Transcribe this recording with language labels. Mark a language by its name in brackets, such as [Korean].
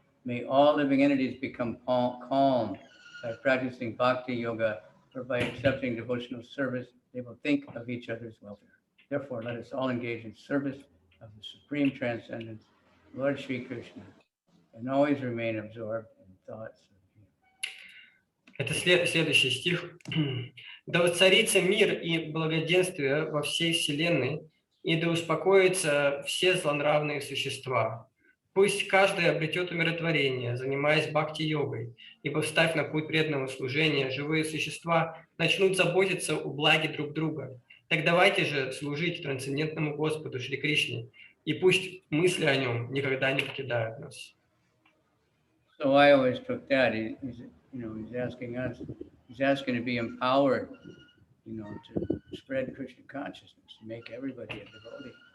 [English] May all living entities become calm by practicing bhakti yoga for by accepting devotional service, they will think of each other's welfare. Therefore, let us all engage in service of the Supreme Transcendence, Lord Sri Krishna, and always remain absorbed in thoughts of Him. [Russian] Это следующий стих. «Да воцарится мир и благоденствие во всей вселенной, и да успокоятся все злонравные существа. Пусть каждый обретет умиротворение, занимаясь бхакти-йогой, ибо, встав на путь преданного служения, живые существа начнут заботиться о благе друг друга. Так давайте же служить трансцендентному Господу Шри Кришне, и пусть мысли о Нем никогда не покидают нас». [English] So I always took that. He's asking us, he's asking to be empowered, to spread Krishna consciousness, to make everybody a devotee.